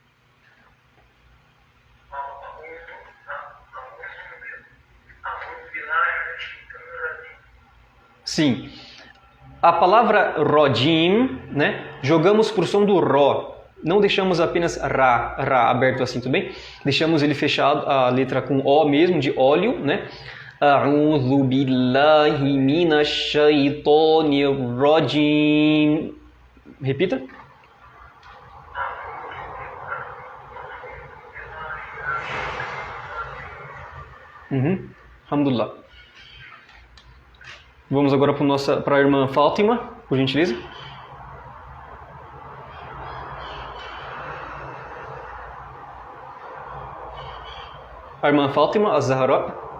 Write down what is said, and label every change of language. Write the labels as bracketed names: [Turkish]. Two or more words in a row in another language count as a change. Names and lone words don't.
[Portuguese] Sim. A palavra rojim, né? Jogamos por som do ró. Não deixamos apenas ra aberto assim, tudo bem? Deixamos ele fechado, a letra com o mesmo, de óleo, né? [Arabic] أعوذ بالله من الشيطان الرجيم. [Portuguese] Repita. Alhamdulillah. Vamos agora para a irmã Fátima, por gentileza. A irmã Fátima, Az-Zahra.